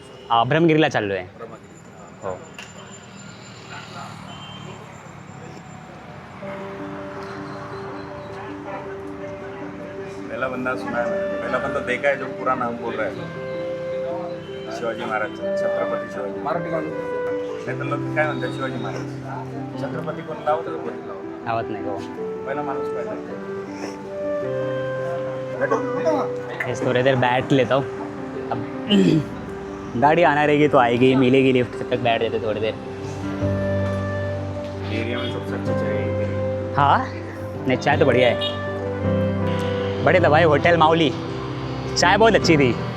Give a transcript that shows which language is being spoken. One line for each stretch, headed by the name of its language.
Hindi: हाँ ब्रह्मगिरीला चल रहे हैं.
Marathi: हो
Hindi: पहला बंदा सुना है मैंने. पहला बंदा देखा है जो पूरा नाम बोल रहा है शिवाजी महाराज.
Marathi: छत्रपती शिवाजी. मराठी गाडी. नाही तर लोक काय म्हणतात शिवाजी महाराज. छत्रपती कोण लावत छत्रपती लावत. आवत नाही हो. पहिला माणूस पाहिजे.
Hindi: इस थोड़ी देर बैठ लेता हूँ. अब गाड़ी आना रहेगी तो आएगी मिलेगी लिफ्ट. तब तक बैठ जाते थोड़ी देर. एरिया में सबसे अच्छी चाय है. हाँ नहीं चाय तो बढ़िया है. बड़े दवाई होटल माउली. चाय बहुत अच्छी थी.